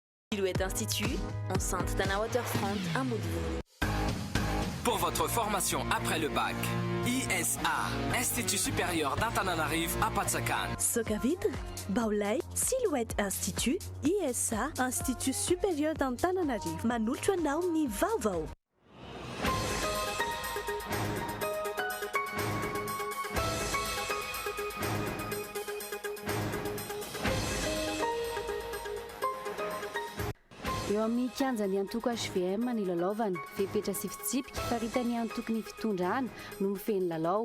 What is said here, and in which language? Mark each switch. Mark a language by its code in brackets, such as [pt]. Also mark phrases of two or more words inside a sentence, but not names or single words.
[fr] Silhouette Institut, enceinte Tana Waterfront, un mot de vous. Pour votre formation après le bac, ISA, Institut supérieur d'Antananarivo à Patsakan. Sokavitre, Baolay, Silhouette Institut, ISA, Institut supérieur d'Antananarivo. [mg] Manolotra anao ny vaovao. Eo amin'ny kianjany antoko HVM ny lalaovana fepetra sy fitsipika faritany antoko ny fitondrana no mifeny lalao.